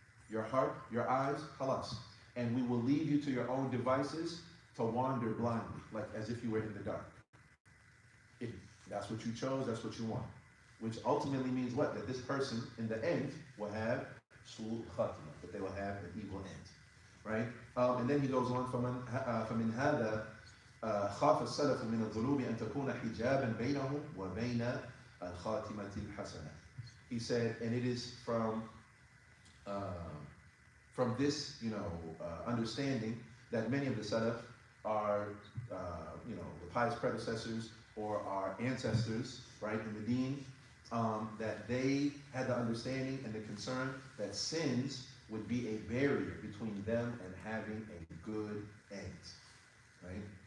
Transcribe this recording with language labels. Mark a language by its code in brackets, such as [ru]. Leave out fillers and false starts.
[en] Your heart, your eyes, khalas. And we will leave you to your own devices to wander blindly, like as if you were in the dark. If that's what you chose, that's what you want. Which ultimately means what? That this person, in the end, will have su'ul khatima, that they will have an evil end. Right? [ar] And then he goes on, فَمِنْ هَذَا خَافَ السَّلَفُ مِنَ الظُّلُوبِ أَن تَكُونَ حِجَابًا بَيْنَهُمْ وَبَيْنَ الْخَاتِمَةِ الْحَسَنَةِ. [en] He said, and it is from this, understanding that many of the Salaf are, the pious predecessors or our ancestors, right, in the deen, that they had the understanding and the concern that sins would be a barrier between them and having a good end, right?